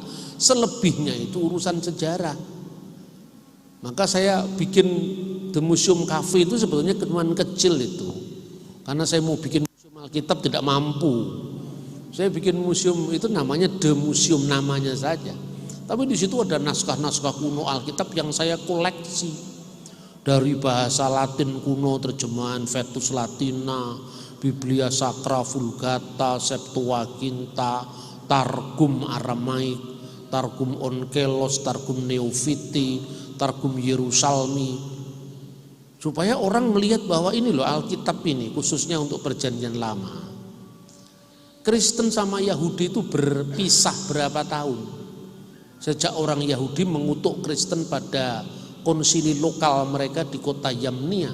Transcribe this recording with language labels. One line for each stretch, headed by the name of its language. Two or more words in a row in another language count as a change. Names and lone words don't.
Indonesian: Selebihnya itu urusan sejarah. Maka saya bikin The Museum Cafe itu sebetulnya kenuan kecil itu. Karena saya mau bikin museum Alkitab tidak mampu. Saya bikin museum itu namanya The Museum namanya saja. Tapi di situ ada naskah-naskah kuno Alkitab yang saya koleksi. Dari bahasa Latin kuno, terjemahan Vetus Latina, Biblia Sacra Vulgata, Septuaginta, Targum Aramaik, Targum Onkelos, Targum Neofiti, Targum Yerusalmi. Supaya orang melihat bahwa ini loh Alkitab ini khususnya untuk Perjanjian Lama. Kristen sama Yahudi itu berpisah berapa tahun. Sejak orang Yahudi mengutuk Kristen pada konsili lokal mereka di kota Yamnia.